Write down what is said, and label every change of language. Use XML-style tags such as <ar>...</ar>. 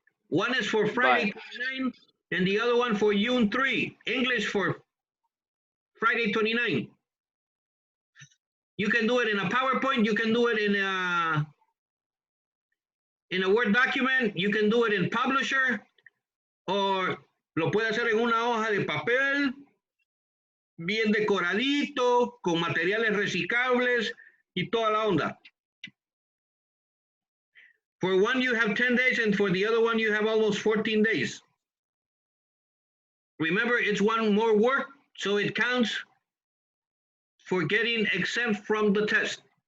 <en>One is for Friday 29 and the other one for June 3. English for Friday 29. You can do it in a PowerPoint. You can do it in a Word document. You can do it in Publisher.</en> <es>O lo puede hacer en una hoja de papel, bien decoradito, con materiales reciclables y toda la onda.</es> <en>For one, you have 10 days, and for the other one, you have almost 14 days. Remember, it's one more work, so it counts for getting exempt from the test.</en>